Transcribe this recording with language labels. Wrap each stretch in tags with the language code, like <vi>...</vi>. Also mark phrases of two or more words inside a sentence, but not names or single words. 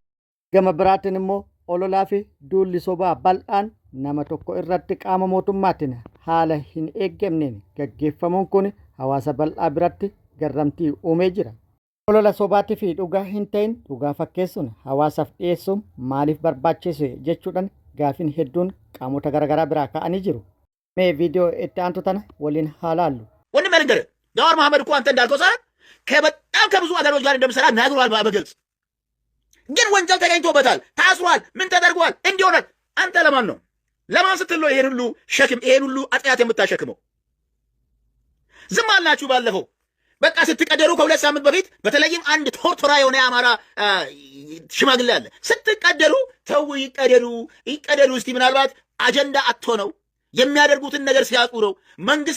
<om>Gama biraatiin immoo ololaa fi duulli sobaa bal'aan nama tokko irratti qaama mootummaatiin haala hin eeggamneen gaggeeffamuun kun hawaasa bal'aa biratti garramtii uumee jira. Olola sobaatii fi dhugaa hin ta'in dhugaa fakkeessuun hawaasaaf dhiyeessuun maaliif barbaachise jechuudhaan gaafiin hedduun qaamota garaagaraa biraa ka'anii jiru. Mee viidiyoo itti aantu tana waliin haa laallu.</om> <am>ወንድም ነገር ጃዋር መሐመድ እኮ አንተ እንዳልከው ሰዓት ከበጣም ከብዙ አገሮች ጋር እንደምሰራ ነግሯል በግልጽ። ግን ወንጀል ተገኝቶበታል፣ ታስሯል፣ ምን ተደርጓል፣ እንዲሆናል። አንተ ለማን ነው ለማን ስትል ነው ይሄን ሁሉ ሸክም ይሄን ሁሉ አጥያት የምታሸክመው? ዝም አልናችሁ ባለፈው። በቃ ስትቀደሩ ከ2 ሳምንት በፊት በተለይም አንድ ቶርቶራ የሆነ የአማራ ሽማግሌ አለ። ስትቀደሩ ተው ይቀደዱ እስቲ ምናልባት አጀንዳ አጥቶ ነው የሚያደርጉትን ነገር ሲያውቁ ነው። መንግስት</am>